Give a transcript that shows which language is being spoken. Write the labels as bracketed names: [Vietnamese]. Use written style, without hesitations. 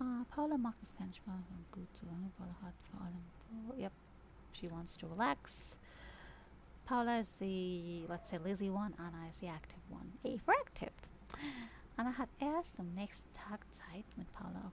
[German] Paula macht es keinen Spaß und gut so. Paula hat vor allem. [English] Yep, she wants to relax. Paula is the, let's say, lazy one. Anna is the active one. A for active. [German] Anna hat erst am nächsten Tag Zeit mit Paula.